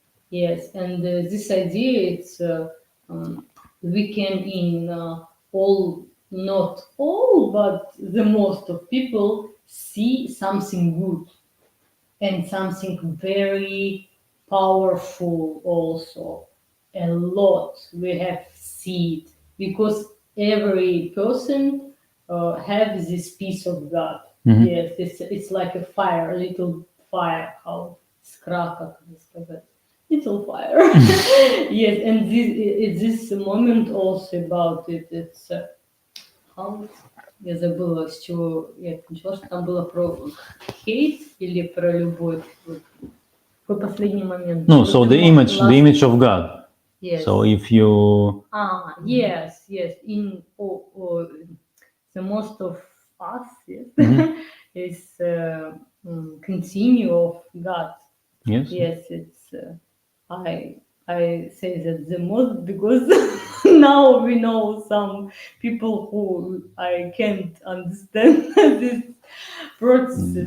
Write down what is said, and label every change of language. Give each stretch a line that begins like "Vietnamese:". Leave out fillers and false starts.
English: Yes, and this idea it's we can in all, not all, but the most of people see something good and something very powerful also. A lot we have seen it because every person have this piece of God. Yes, it's like a fire, a little fire, how искра,
Russian: как это сказать.
English: Little fire. Yes, and this moment also about it, it's how
Russian: я забыла, с чего я это начала, что там было про хейт или про любовь. Вот. Какой последний момент?
English: No, so the image of God. Yes. So if you yes, in the most of us, yes, is continue of God. Yes. Yes, it's I say that the most because now we know some people who I can't understand this process.